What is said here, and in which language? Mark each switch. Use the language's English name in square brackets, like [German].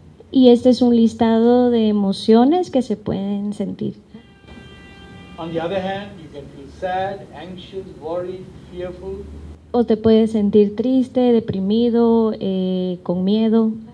[Spanish] Y este es un listado de emociones que se pueden sentir. [English] On the other hand, you can feel sad, anxious, worried, fearful. [Spanish] O te puedes sentir triste, deprimido, con miedo,